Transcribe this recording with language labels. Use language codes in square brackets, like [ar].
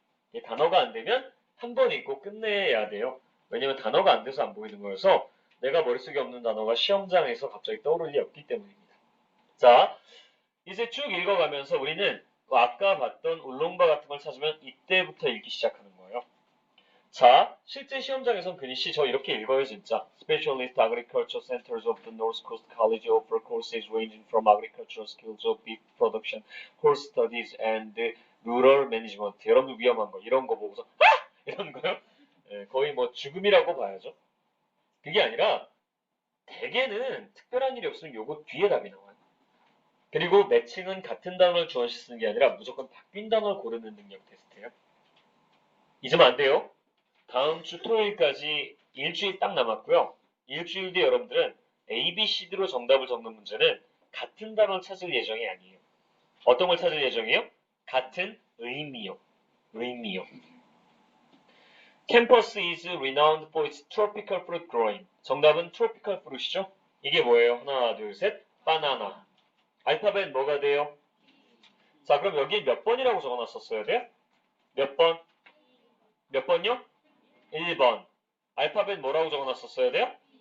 [ko] 이 단어가 안 되면 한 번 읽고 끝내야 돼요. 왜냐면 단어가 안 돼서 안 보이는 거여서 내가 머릿속에 없는 단어가 시험장에서 갑자기 떠오를 리 없기 때문입니다. 자, 이제 쭉 읽어가면서 우리는 아까 봤던 울롱바 같은 걸 찾으면 이때부터 읽기 시작하는 거예요. 자, 실제 시험장에선 근희씨 저 이렇게 읽어요 진짜. [en] Specialist Agriculture Centers of the North Coast College offer courses ranging from agricultural skills of beef production, horse studies, and rural management. [ko] 여러분들 위험한 거 이런 거 보고서 이런 거요? 거의 뭐 죽음이라고 봐야죠. 그게 아니라 대개는 특별한 일이 없으면 요거 뒤에 답이 나와요. 그리고 매칭은 같은 단어를 주어시 쓰는 게 아니라 무조건 바뀐 단어를 고르는 능력 테스트예요. 잊으면 안 돼요. 다음 주 토요일까지 일주일 딱 남았고요. 일주일 뒤에 여러분들은 A, B, C, D로 정답을 적는 문제는 같은 단어를 찾을 예정이 아니에요. 어떤 걸 찾을 예정이에요? 같은 의미요. 의미요. [en] Campus is renowned for its tropical fruit growing. [ko] 정답은 tropical fruit이죠? 이게 뭐예요? 하나, 둘, 셋. 바나나. 알파벳 뭐가 돼요? 자, 그럼 여기 몇 번이라고 적어놨었어야 돼요? 몇 번? 몇 번요? 1번. 알파벳 뭐라고 적어놨었어야 돼요?